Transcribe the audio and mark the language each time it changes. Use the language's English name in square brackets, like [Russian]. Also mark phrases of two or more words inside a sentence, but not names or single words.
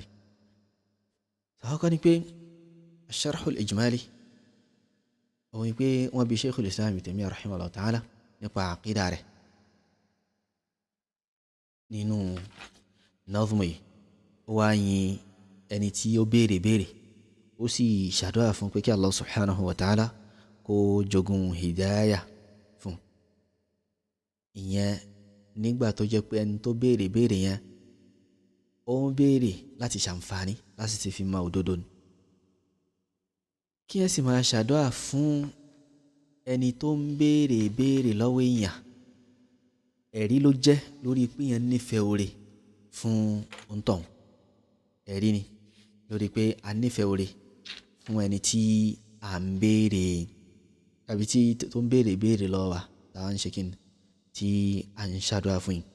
[Yoruba] sàkọ́kọ́ ni pé [Arabic] الشرح الإجمالي [Yoruba] òun ni pé wọ́n bí Shaykhul Islam Ibn Taymiyyah [Arabic] رحمه الله تعالى [Yoruba] nípa àkídà rẹ̀ nínú nazmu yìí ó wá yin ẹni tí ó béèrè ó sì ṣàdúrà fún pé kí [Arabic] الله سبحانه وتعالى [Yoruba] kó jogun hidaya fún ìyẹn nígbà tó jẹ́ pé ẹni tó béèrè yẹn ó ń béèrè láti ṣàǹfààní láti ti fi mọ òdodo ni. kí ẹ sì máa ṣàdúrà fún ẹni tó ń béèrè lọ́wọ́ èèyàn ẹ̀rí ló jẹ́ lórí pé yẹn nífẹ̀ẹ́ oore fún òǹtọ̀hún ẹ̀rí ni lórí pé a nífẹ̀ẹ́ oore fún ẹni tí à ń béèrè tàbí tí tó ń béèrè lọ́wọ́ wa táwa ń ṣe kí ni tí à ń ṣàdúrà fún yìí.